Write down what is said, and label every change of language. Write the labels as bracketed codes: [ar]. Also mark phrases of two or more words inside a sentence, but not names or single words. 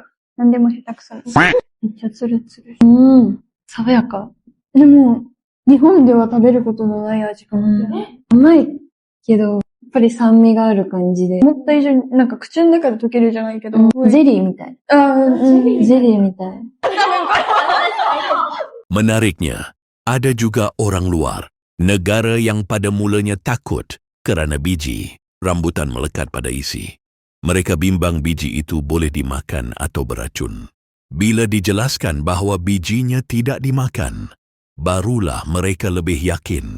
[ja] なんでも下手くそに。めっちゃツルツル。爽やか。でも、日本では食べることのない味かもしれない。甘いけど、やっぱり酸味がある感じで。思った以上に、なんか口の中で溶けるじゃないけど。ゼリーみたい。ゼリーみたい。 [ms] Menariknya, ada juga orang luar, negara yang pada mulanya takut kerana biji rambutan melekat pada isi. Mereka bimbang biji itu boleh dimakan atau beracun. Bila dijelaskan bahawa bijinya tidak dimakan, barulah mereka lebih yakin.